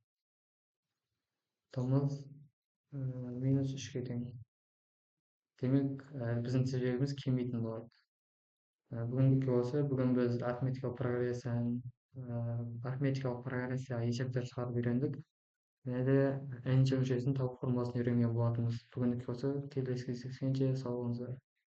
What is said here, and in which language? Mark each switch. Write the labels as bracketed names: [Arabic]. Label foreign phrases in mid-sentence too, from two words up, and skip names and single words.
[Kyrgyz] Тамыз минус 3-ке тең. Демек, биздин тизбегибиз кемейтин болот. Бүгүнкү болсо, бүгүн биз арифметикалык прогрессияга эсептер чыгарып үйрөндүк. [Kazakh] Және де [Kyrgyz] n-че мүчөсүн табуу формуласын үйрөнгөн болотубуз. Бүгүнкү болсо, [Kazakh] келесі кездескенче сау болуңуздар.